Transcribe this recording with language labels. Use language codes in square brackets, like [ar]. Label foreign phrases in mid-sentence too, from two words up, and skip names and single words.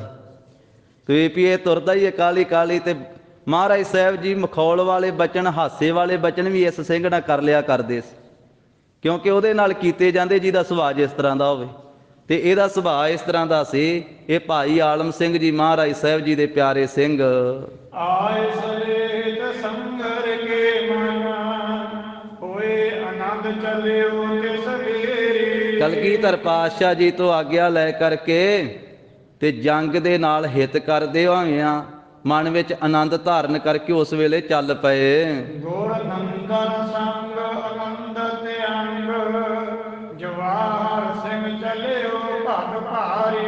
[pa] ਤੋ ਯੇ ਭੀ ਯੇ ਤੁਰਦਾ ਹੀ ਹੈ ਕਾਲੀ ਕਾਲੀ। ਤੇ ਮਹਾਰਾਜ ਸਾਹਿਬ ਜੀ ਮਖੌਲ ਵਾਲੇ ਬਚਨ, ਹਾਸੇ ਵਾਲੇ ਬਚਨ ਭੀ ਇਸ ਸਿੰਘ ਨਾਲ ਕਰ ਲਿਆ ਕਰਦੇ ਸੀ, ਕਿਉਂਕਿ ਉਹਦੇ ਨਾਲ ਕੀਤੇ ਜਾਂਦੇ ਜਿਹਦਾ ਸੁਭਾਅ ਜਿਸ ਤਰ੍ਹਾਂ ਦਾ ਹੋਵੇ। ਤੇ ਇਹਦਾ ਸੁਭਾਅ ਇਸ ਤਰ੍ਹਾਂ ਦਾ ਸੀ। ਯੇ ਭਾਈ ਆਲਮ ਸਿੰਘ ਜੀ ਮਹਾਰਾਜ ਸਾਹਿਬ ਜੀ ਦੇ ਪਿਆਰੇ ਸਿੰਘ। ਆਏ ਸਲੇਤ ਸੰਗਰ ਕੇ ਮਨ ਹੋਏ ਆਨੰਦ ਚੱਲਿਓ ਤਿਸ ਬੇਰੀ। ਕਲਗੀਧਰ ਪਾਤਸ਼ਾਹ ਜੀ ਤੋਂ ਆਗਿਆ ਲੈ ਕਰਕੇ ਤੇ ਜੰਗ ਦੇ ਨਾਲ ਹਿੱਤ ਕਰਦੇ ਹੋਇਆਂ ਮਨ ਵਿੱਚ ਆਨੰਦ ਧਾਰਨ ਕਰਕੇ ਉਸ ਵੇਲੇ ਚੱਲ ਪਏ। ਗੁਰ ਨੰਦਨ ਸੰਗ ਆਨੰਦ ਤੇ ਅੰਗ, ਜਵਾਹਰ ਸਿੰਘ ਚੱਲਿਓ ਭਗ ਭਾਰੀ।